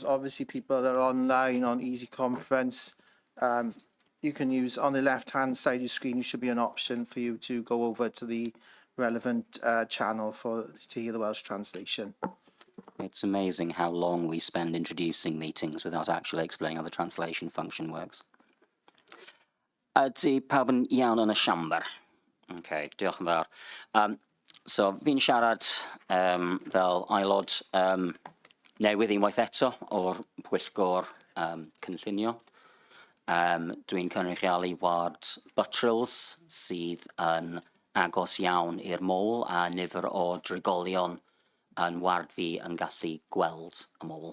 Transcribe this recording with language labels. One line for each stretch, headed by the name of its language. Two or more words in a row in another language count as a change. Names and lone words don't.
English: Obviously, people that are online on Easy Conference, you can use on the left-hand side of your screen, there should be an option for you to go over to the relevant channel to hear the Welsh translation. It's amazing how long we spend introducing meetings without actually explaining how the translation function works.
Welsh: Ydy pawb yn iawn yn y siamber? Diolch yn fawr. So, fi'n siarad fel aelod newydd unwaith eto o'r pwyllgor cynllunio. Dwi'n cynrychioli ward Buttrils sydd yn agos iawn i'r môl a nifer o drigolion yn ward fi yn gallu gweld y môl.